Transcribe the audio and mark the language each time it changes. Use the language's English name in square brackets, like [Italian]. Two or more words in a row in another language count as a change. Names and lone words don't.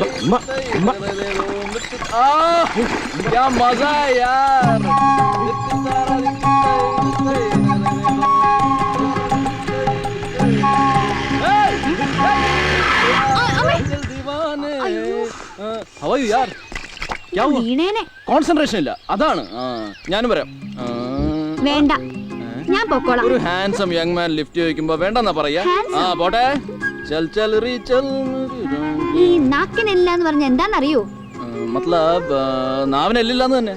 [Hindi] क्या मजा है यार. [English] How are you यार? [Hindi] क्या हुआ? [Malayalam] കോൺസെൻട്രേഷൻ ഇല്ല, അതാണ്. ഞാനും പറയാം. വേണ്ട, ഞാൻ പൊക്കോളാം. ഒരു [English] handsome young man [Malayalam] ലിഫ്റ്റ് ചോദിക്കുമ്പോ വേണ്ടെന്നാ പറയാ. പോട്ടെ. [Hindi] चल चल री चल. [Malayalam] ഈ നാക്കിനില്ല എന്ന് പറഞ്ഞ എന്താന്നറിയോ? മത്ലബ് നാവിനെല്ലില്ലാന്ന് തന്നെ.